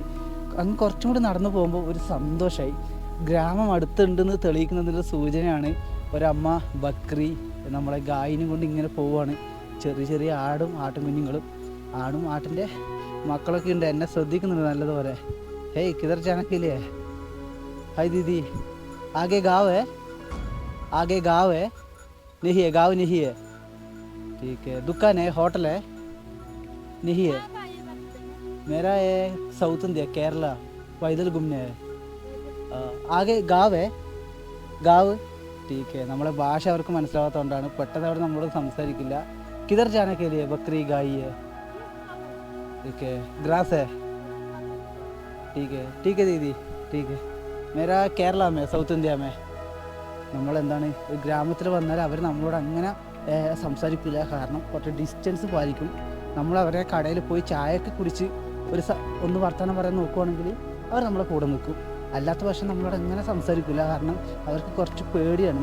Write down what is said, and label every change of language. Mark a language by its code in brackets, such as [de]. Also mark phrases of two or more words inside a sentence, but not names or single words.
[ml] അങ്ങ് കുറച്ചും കൂടി നടന്നു പോകുമ്പോൾ ഒരു സന്തോഷമായി. ഗ്രാമം അടുത്തുണ്ടെന്ന് തെളിയിക്കുന്നതിൻ്റെ സൂചനയാണ് ഒരമ്മ ബക്രി നമ്മളെ ഗായിനും കൊണ്ട് ഇങ്ങനെ പോവുകയാണ്. ചെറിയ ചെറിയ ആടും കുഞ്ഞുങ്ങളും, ആടും ആട്ടിൻ്റെ മക്കളൊക്കെ ഉണ്ട്. എന്നെ ശ്രദ്ധിക്കുന്നുണ്ട് നല്ലതുപോലെ. [hi] हे किधर जाना के लिए? हाय दीदी, आगे गाँव है? आगे गाँव है? नहीं है, गाँव नहीं है. ठीक है. दुकान है, होटल है? नहीं है. मेरा है साउथ इंडिया, केरला, पैदल घूमने है. आगे गाँव है? गाँव ठीक है. [ml] നമ്മളെ ഭാഷ അവർക്ക് മനസ്സിലാവാത്തതുകൊണ്ടാണ് പെട്ടെന്ന് അവിടെ നമ്മളോട് സംസാരിക്കില്ല. [hi] किधर जाने के लिए? बकरी गाय है. ठीक है. ग्रास है? ठीक है दीदी, ठीक है. मेरा കേരള में, സൗത്ത് ഇന്ത്യ में. [ml] നമ്മളെന്താണ് ഒരു ഗ്രാമത്തിൽ വന്നാൽ അവർ നമ്മളോട് അങ്ങനെ സംസാരിക്കില്ല, കാരണം കുറച്ച് ഡിസ്റ്റൻസ് പാലിക്കും. നമ്മൾ അവരെ കടയിൽ പോയി ചായയൊക്കെ കുടിച്ച് ഒന്ന് വർത്തമാനം പറയാൻ നോക്കുവാണെങ്കിൽ അവർ നമ്മളെ കൂടെ നിൽക്കും. അല്ലാത്ത പക്ഷം നമ്മളോട് അങ്ങനെ സംസാരിക്കില്ല, കാരണം അവർക്ക് കുറച്ച് പേടിയാണ്.